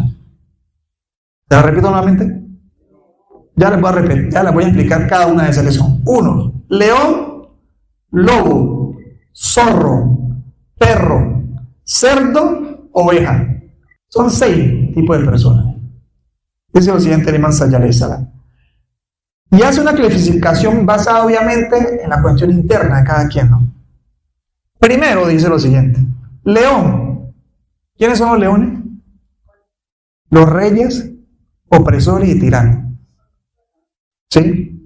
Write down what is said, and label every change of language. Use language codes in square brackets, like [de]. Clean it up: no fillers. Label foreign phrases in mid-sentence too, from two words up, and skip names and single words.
[es] ¿Te la repito nuevamente? Ya les voy a repetir, ya les voy a explicar cada una de esas que son. 1. León, lobo, zorro, perro, cerdo, oveja. Son 6 tipos de personas. Dice lo siguiente el imán Sajjad [ar] عليه السلام. [es] Y hace una clasificación basada obviamente en la cuestión interna de cada quien, ¿no? Primero dice lo siguiente. León. ¿Quiénes son los leones? Los reyes, opresores y tiranos. ¿Sí?